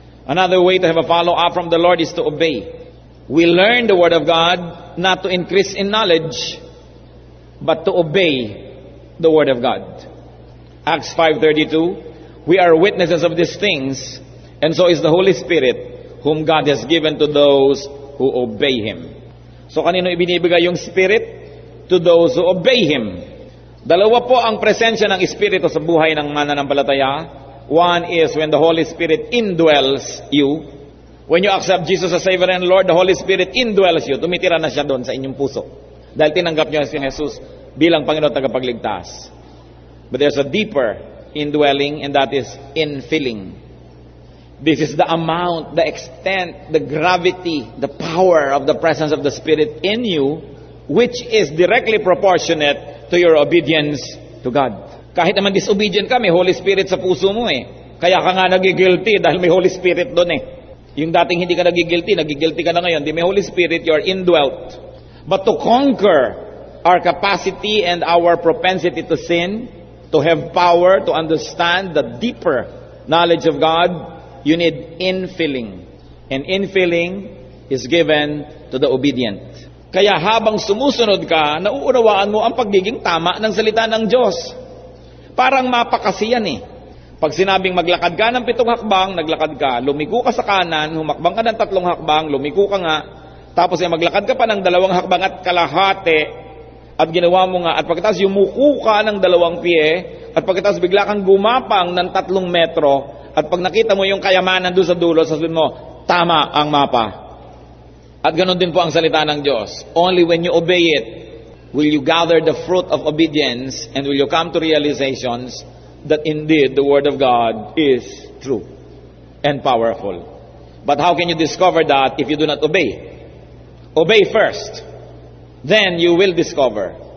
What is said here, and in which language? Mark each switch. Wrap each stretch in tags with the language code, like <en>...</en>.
<en>Another way to have a follow-up from the Lord is to obey. We learn the word of God not to increase in knowledge, but to obey the word of God. Acts 5:32, we are witnesses of these things, and so is the Holy Spirit, whom God has given to those who obey Him.</en> <tl>So kanino ibinibigay yung Spirit?</tl> <en>To those who obey Him.</en> <tl>Dalawa po ang presensya ng Espiritu sa buhay ng mananampalataya.</tl> <en>One is when the Holy Spirit indwells you. When you accept Jesus as Savior and Lord, the Holy Spirit indwells you.</en> <tl>Tumitira na siya doon sa inyong puso. Dahil tinanggap niyo si Jesus bilang Panginoon at tagapagligtas.</tl> <en>But there's a deeper indwelling, and that is infilling. This is the amount, the extent, the gravity, the power of the presence of the Spirit in you, which is directly proportionate to your obedience to God.</en> <tl>Kahit naman disobedient ka, may Holy Spirit sa puso mo Kaya ka nga nagigilty dahil may Holy Spirit doon Yung dating hindi ka nagigilty ka na ngayon. Di may Holy Spirit,</tl> <en>you're indwelt. But to conquer our capacity and our propensity to sin, to have power, to understand the deeper knowledge of God, you need infilling. And infilling is given to the obedient.</en> <tl>Kaya habang sumusunod ka, nauunawaan mo ang pagiging tama ng salita ng Diyos. Parang mapakasiyan eh. Pag sinabing maglakad ka ng 7 hakbang, naglakad ka. Lumiko ka sa kanan, humakbang ka ng 3 hakbang, lumiko ka nga. Tapos maglakad ka pa ng 2 hakbang at kalahati. At ginawa mo nga. At pagkatapos yumuko ka ng 2 pie. At pagkatapos bigla kang gumapang ng 3 metro. At pag nakita mo yung kayamanan doon sa dulo, sasabihin mo, tama ang mapa. At ganoon din po ang salita ng Diyos.</tl> <en>Only when you obey it, will you gather the fruit of obedience and will you come to realizations that indeed the Word of God is true and powerful. But how can you discover that if you do not obey? Obey first, then you will discover.</en>